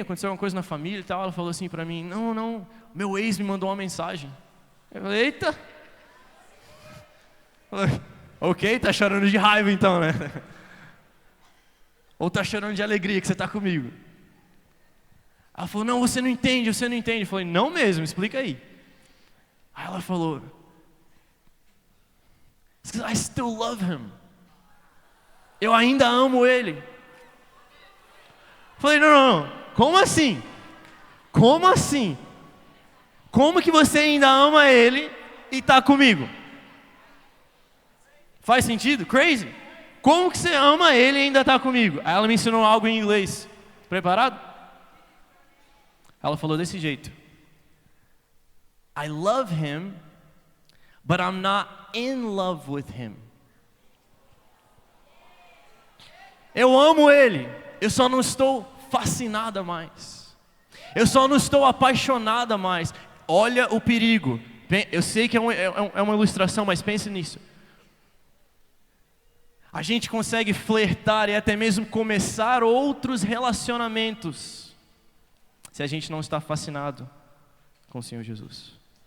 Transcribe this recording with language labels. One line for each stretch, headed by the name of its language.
Portuguese: Aconteceu alguma coisa na família e tal? Ela falou assim para mim, não, meu ex me mandou uma mensagem. Eu falei, eita! Falei, ok, tá chorando de raiva então, né? Ou tá chorando de alegria que você está comigo? Ela falou, não, você não entende. Eu falei, não mesmo, explica aí. Aí ela falou,
English: I still love him.
Portuguese: Eu ainda amo ele. Falei, não, como assim? Como assim? Como que você ainda ama ele e está comigo? Faz sentido?
English: Crazy?
Portuguese: Como que você ama ele e ainda está comigo? Aí ela me ensinou algo em inglês. Preparado? Ela falou desse jeito.
English: I love him, but I'm not in love with him.
Portuguese: Eu amo ele, eu só não estou fascinada mais. Eu só não estou apaixonada mais. Olha o perigo. Eu sei que é uma ilustração, mas pense nisso. A gente consegue flertar e até mesmo começar outros relacionamentos se a gente não está fascinado com o Senhor Jesus.